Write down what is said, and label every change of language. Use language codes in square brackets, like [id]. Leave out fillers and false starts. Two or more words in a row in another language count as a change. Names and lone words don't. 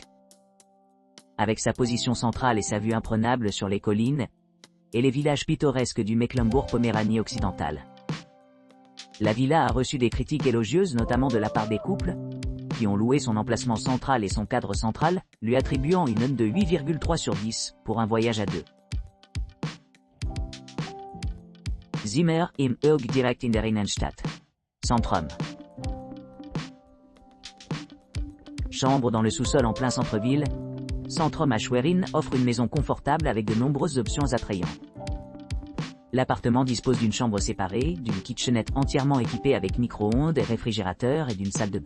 [fr] Avec sa position centrale et sa vue imprenable sur les collines et les villages pittoresques du Mecklembourg-Poméranie occidentale. La villa a reçu des critiques élogieuses notamment de la part des couples, qui ont loué son emplacement central et son cadre central, lui attribuant une note de 8,3 sur 10 pour un voyage à deux. [de] Zimmer im Urg direkt in der Innenstadt. Centrum. [fr] Chambre dans le sous-sol en plein centre-ville, Centrum à Schwerin offre une maison confortable avec de nombreuses options attrayantes. L'appartement dispose d'une chambre séparée, d'une kitchenette entièrement équipée avec micro-ondes et réfrigérateur et d'une salle de bain.